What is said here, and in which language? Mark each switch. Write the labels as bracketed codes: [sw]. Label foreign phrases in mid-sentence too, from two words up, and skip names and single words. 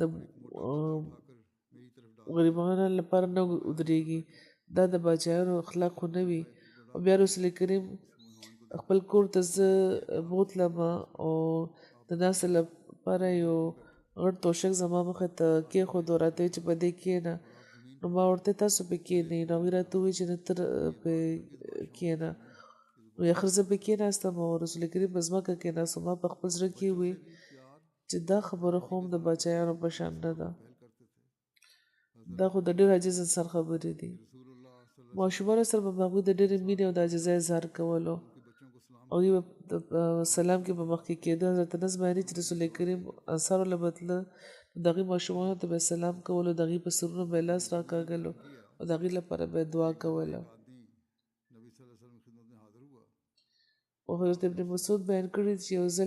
[ur] اٹھا کر میری طرف ڈال [ps] غریبانو لپاره نه ودرېږي دا د باچایانو اخلاق خو نه وي او بیا رسول کریم خپل کور ته زه بوتلم او د ناستې لپاره یو غټ توشک زما مخې ته کېښود او راته ویې چې په دې کښېنه نو ما ورته تاسو پې کښېنئ نو هغوی راته وویل چې نه ته پې کښېنه نو اخر زه پې کښېناستم او رسول کریم په ځمکه کښېناست ما په خپل زړه کې وویل چې دا خبره خو هم د باچایانو په شان نه ده [ur] پہل کرتے تھے [ps] دا خو د ډېر عاجز انسان خبرې دي रसूलुल्लाह ماشومانو سره به هغوی د ډېرې مینې او د عاجزۍ اظهار کولو هغوی به سلام کې به مخکې کېده حضرت انس بیانوي چې رسول کریم انصارو له بتله د هغې ماشومانو ته به سلام کولو د هغې په سرونو به یې لاس راکاږلو او د هغې لپاره به یې دعا کوله او حضرت ابن مسعود بیان کړي چې یو ځل